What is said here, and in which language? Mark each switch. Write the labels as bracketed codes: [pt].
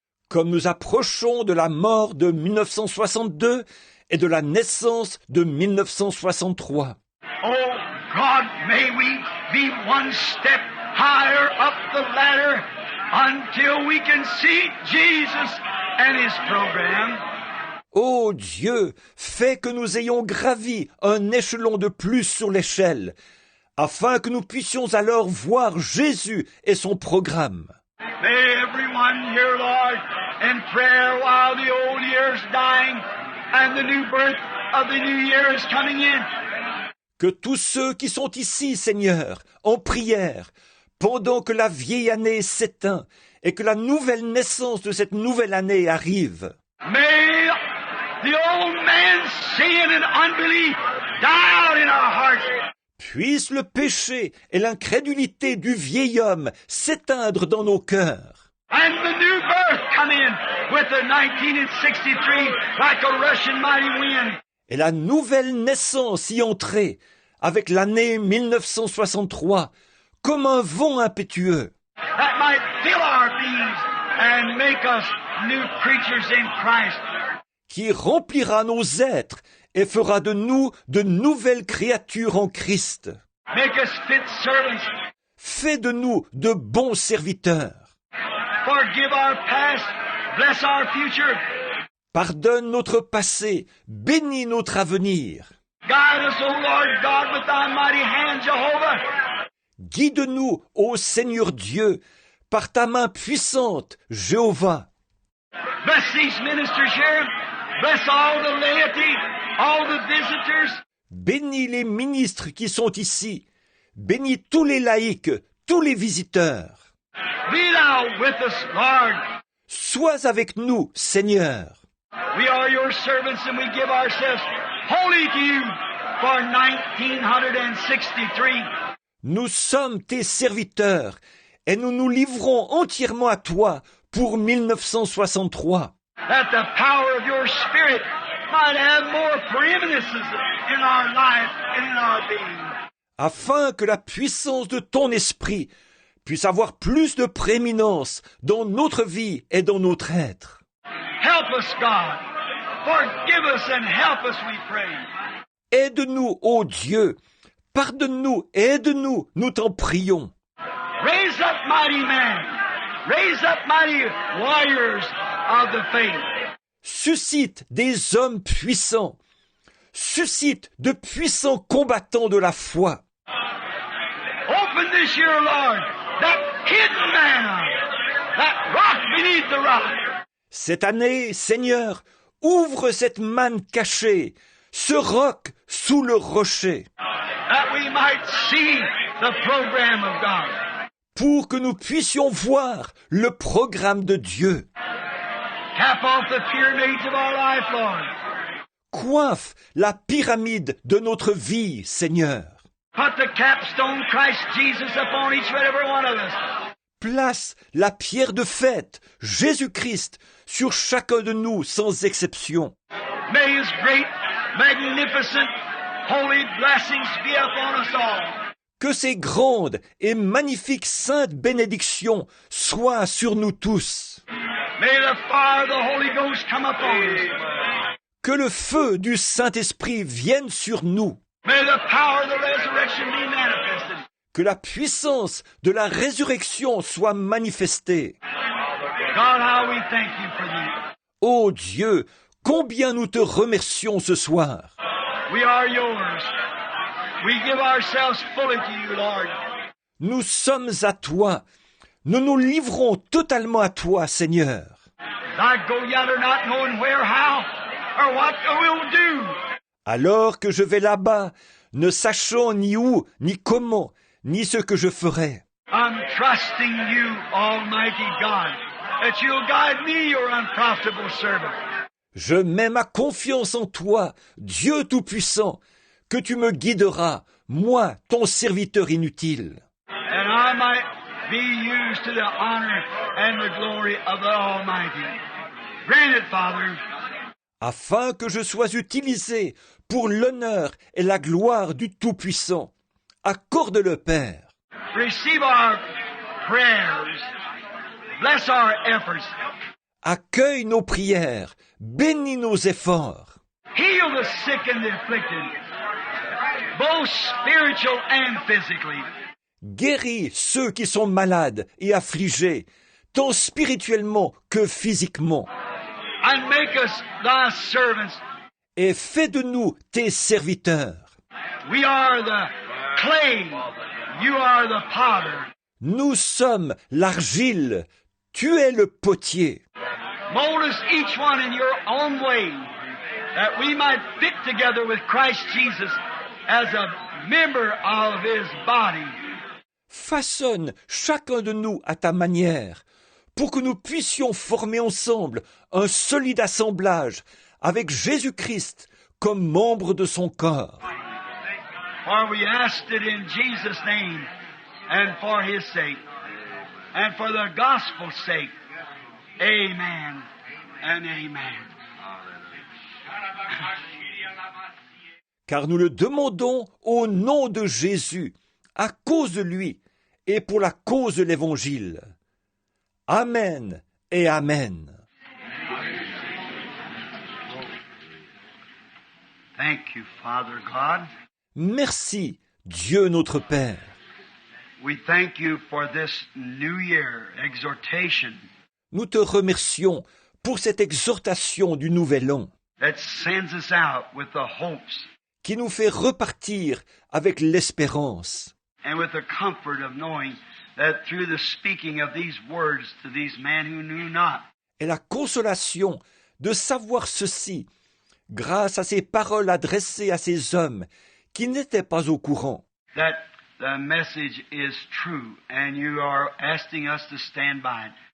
[fr] comme nous approchons de la mort de 1962 et de la naissance de 1963. [en] oh God, may we be one step higher up the ladder until we can see Jesus and His program. [fr] Ô Dieu, fais que nous ayons gravi un échelon de plus sur l'échelle, afin que nous puissions alors voir Jésus et son programme. [en] May everyone here, Lord, in prayer while the old year is dying and the new birth of the new year is coming in. [fr] Que tous ceux qui sont ici, Seigneur, en prière, pendant que la vieille année s'éteint et que la nouvelle naissance de cette nouvelle année arrive. [en] May the old man's sin and unbelief die out in our hearts. [fr] Puisse le péché et l'incrédulité du vieil homme s'éteindre dans nos cœurs. [en] And the new birth come in with the 1963 like a rushing mighty wind. [fr] Et la nouvelle naissance y entrer avec l'année 1963 comme un vent impétueux. [en] That might fill our beings and make us new creatures in Christ. [fr] Qui remplira nos êtres et fera de nous de nouvelles créatures en Christ. [en] Make us fit servants. [fr] Fais de nous de bons serviteurs. [en] Forgive our past. Bless our future. [fr] Pardonne notre passé, bénis notre avenir. [en] Guide us, O Lord God, with thy mighty hand, Jehovah. [fr] Guide-nous, ô Seigneur Dieu, par ta main puissante, Jéhovah. [en] Bless these ministers here. Bless all the laity, all the visitors. [fr] Bénis les ministres qui sont ici. Bénis tous les laïcs, tous les visiteurs. [en] Be thou with us, Lord. [fr] Sois avec nous, Seigneur. [en] We are your servants and we give ourselves wholly to you for 1963. [fr] Nous sommes tes serviteurs et nous nous livrons entièrement à toi pour 1963. [en] That the power of your Spirit might have more preeminence in our life and in our being. [fr] Afin que la puissance de ton esprit puisse avoir plus de prééminence dans notre vie et dans notre être. [en] Help us, God. Forgive us and help us, we pray. [fr] Aide-nous, ô Dieu. Pardonne-nous, aide-nous, nous t'en prions. [en] Raise up mighty men. Raise up mighty warriors of the faith. [fr] Suscite des hommes puissants. Suscite de puissants combattants de la foi. [en] Open this year, Lord, that hidden manna, that rock beneath the rock. [fr] Cette année, Seigneur, ouvre cette manne cachée, ce roc sous le rocher, [en] That we might see the program of God. [fr] pour que nous puissions voir le programme de Dieu. [en] Cap off the pyramids of our life, Lord. [fr] Coiffe la pyramide de notre vie, Seigneur. [en] Put the capstone Christ Jesus upon each and every one of us. [fr] Place la pierre de fête, Jésus-Christ, sur chacun de nous sans exception. [en] May His great, magnificent, holy blessings be upon us all. [fr] Que ces grandes et magnifiques saintes bénédictions soient sur nous tous. [en] May the fire of the Holy Ghost come upon us. [fr] Que le feu du Saint-Esprit vienne sur nous. [en] May the power of the resurrection be manifested. [fr] Que la puissance de la résurrection soit manifestée. [en] God, how we thank you for these. [fr] Ô Dieu, combien nous te remercions ce soir. [en] We are yours. We give ourselves fully to you, Lord. [fr] Nous sommes à toi. Nous nous livrons totalement à toi, Seigneur. [en] I go yonder not knowing where, how, or what we'll do. [fr] Alors que je vais là-bas, ne sachant ni où, ni comment, ni ce que je ferai. [en] I'm trusting you, Almighty God, that you'll guide me, your unprofitable servant. [fr] Je mets ma confiance en toi, Dieu Tout-Puissant, que tu me guideras, moi, ton serviteur inutile, [en] And I might be used to the honor and the glory of the Almighty. Grant it, Father. [fr] afin que je sois utilisé pour l'honneur et la gloire du Tout-Puissant. Accorde-le, Père. [en] Receive our prayers. Bless our efforts. [fr] Accueille nos prières, bénis nos efforts. [en] Heal the sick and the afflicted, both spiritual and physically. [fr] Guéris ceux qui sont malades et affligés, tant spirituellement que physiquement. [en] And make us thy servants. [fr] Et fais de nous tes serviteurs. [en] We are the clay. You are the potter. [fr] Nous sommes l'argile, tu es le potier. [en] Mold us each one in your own way, that we might fit together with Christ Jesus as a member of His body. [fr] Façonne chacun de nous à ta manière, pour que nous puissions former ensemble un solide assemblage avec Jésus-Christ comme membre de son corps. [en] For we asked it in Jesus' name, and for His sake, and for the gospel's sake. Amen and amen. [fr] Car nous le demandons au nom de Jésus, à cause de lui et pour la cause de l'Évangile. Amen et Amen. [en] Thank you, Father God. [fr] Merci, Dieu notre Père. [en] We thank you for this new year exhortation [fr] Nous te remercions pour cette exhortation du Nouvel An [en] that sends us out with the hopes [fr] qui nous fait repartir avec l'espérance [en] and with the comfort of knowing that through the speaking of these words to these men who knew not, [fr] et la consolation de savoir ceci grâce à ces paroles adressées à ces hommes qui n'étaient pas au courant, [en] that the message is true and you are asking us to stand by it.